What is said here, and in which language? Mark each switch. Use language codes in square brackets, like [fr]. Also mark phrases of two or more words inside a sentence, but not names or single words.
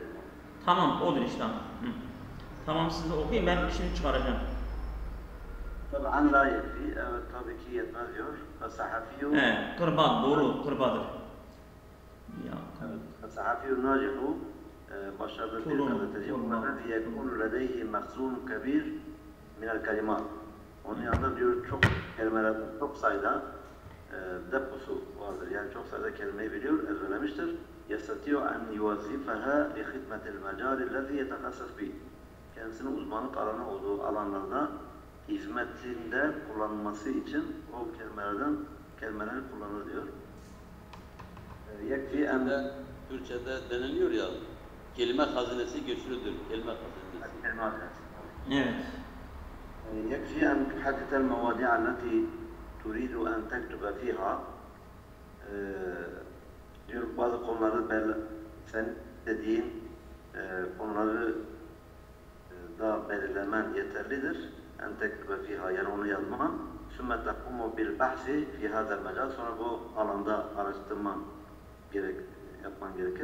[tr] Tamam odur işte. Tamam siz de okuyun, ben şimdi çıkaracağım. Tabii [ar] لا يكفي, [tr] evet tabii ki yetmez diyor. Sahafiyu. Kırba doğru, kırbadır. [ar] صحفي ناجح [tr] başarılı bir gazeteci. [ar] وَالَّذِي يَكُونُ لَدَيْهِ مَخْزُونٌ كَبِيرٌ مِنَ الْكَلِمَاتِ. [tr] Onun yanında diyor çok kelimeler, çok sayıda deposu vardır. Yani çok sayıda kelimeyi biliyor, ezberlemiştir. [ar] يَسْتَطِيعُ أَنْ يُوَظِّفَهَا لِخِدْمَةِ الْمَجَالِ الَّذِي يَتَخَصَّصْ بِهِ. [tr] Kendisinin uzmanlık alanı olduğu alanlarda hizmetinde kullanılması için o kelimeleri kullanır diyor. [ar] يكفي أن [tr] Türkçe'de deniliyor ya, kelime hazinesi güçlüdür. Kelime hazinesi. Evet. [ar] يكفي أن تحدد المواضيع التي تريد أن تكتب فيها [tr] diyor bazı konuları sen dediğin konuları da belirlemen yeterlidir. [ar] أن تكتب فيها [tr] yani onu yazman. [ar] ثم تقوم بالبحث في هذا المجال. [tr] Sonra bu alanda araştırma yapman gerekir.